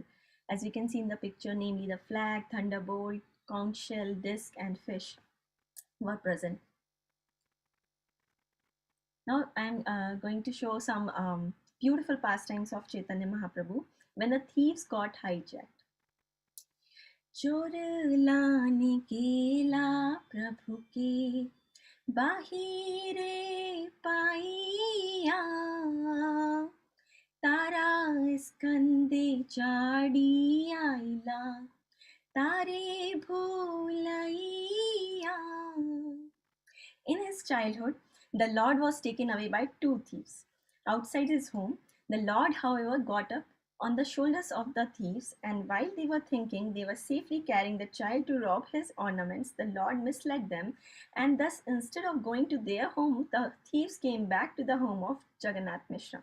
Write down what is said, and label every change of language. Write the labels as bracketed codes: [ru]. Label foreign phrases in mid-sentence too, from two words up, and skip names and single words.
[en] As we can see in the picture, namely the flag, thunderbolt, conch shell, disc, and fish were present. Now I'm going to show some beautiful pastimes of Chaitanya Mahaprabhu. when the thieves got hijacked. [bn] চোর লানে কেলা প্রভু কে বাহিরে পাইয়া তারা স্কন্দে চাড়ি আইলা তারে ভুলৈয়া. [en] In his childhood, the Lord was taken away by two thieves. Outside his home, the Lord, however, got up on the shoulders of the thieves, and while they were thinking they were safely carrying the child to rob his ornaments, the Lord misled them, and thus instead of going to their home, the thieves came back to the home of Jagannath Mishra.